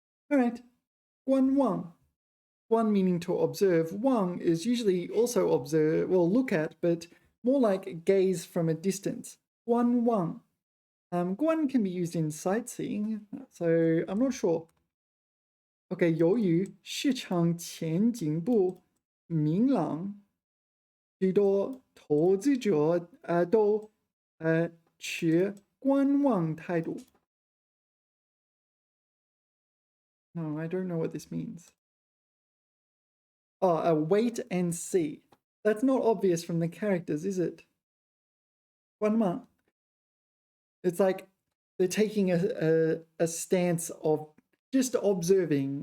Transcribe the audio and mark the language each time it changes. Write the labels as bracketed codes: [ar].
[en] All right, 观望. 观 meaning to observe. 望 is usually also observe, well, look at, but more like gaze from a distance. [zh] 观望. [en] 观 can be used in sightseeing, so I'm not sure. [zh] Okay, 由于市场前景不明朗，许多投资者都持观望态度。 [en] No, I don't know what this means. Oh, wait and see. That's not obvious from the characters, is it? [zh] 观望. [en] It's like they're taking a stance of just observing.